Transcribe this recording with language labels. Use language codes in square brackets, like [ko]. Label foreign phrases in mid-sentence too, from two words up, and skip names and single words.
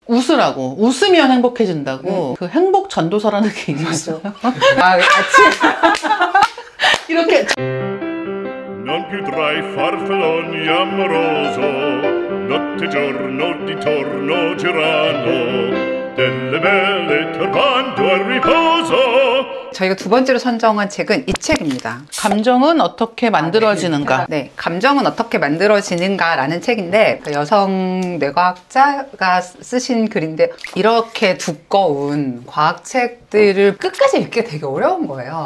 [ko] 웃으라고. 웃으면 행복해진다고. 그 행복 전도서라는 게 있었어요. 아, 같이. 이렇게. [it] Non più tra i farfalloni amoroso, notte e giorno di torno girano, delle belle turbando al riposo. [ko] 저희가 두 번째로 선정한 책은 이 책입니다. 감정은 어떻게 만들어지는가. 네, 감정은 어떻게 만들어지는가라는 책인데 여성 뇌과학자가 쓰신 글인데 이렇게 두꺼운 과학책들을 끝까지 읽기 되게 어려운 거예요.